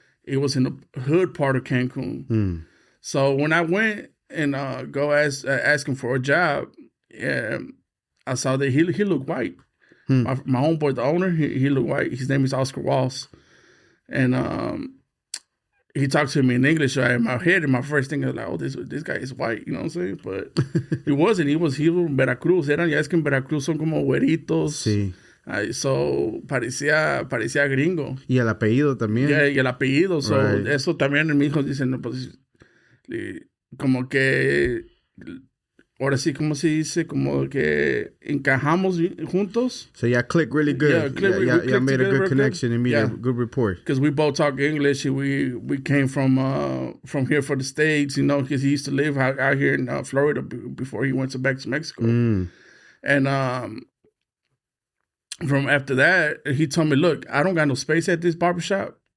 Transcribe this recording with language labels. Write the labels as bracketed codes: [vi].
[en] It was in the hood part of Cancun. So when I went and go ask him for a job, I saw that he looked white. My homeboy, the owner, he looked white. His name is Oscar Walls. And he talked to me in English. So in my head, and my first thing was like, oh, this guy is white, you know what I'm saying? But he wasn't. He was from Veracruz. [es] Ya es que en Veracruz son como güeritos. Sí. So parecía gringo. Y el apellido también. Y el apellido. So eso también mi hijo dice, no, pues, como que, ahora sí, ¿cómo se dice? Como que encajamos juntos. [en] So y'all click really good. Y'all made a good connection and made a good rapport. Because we both talk English. And we came from here for the States, you know, because he used to live out here in Florida before he went back to Mexico. And from after that, he told me, look, I don't got no space at this barbershop.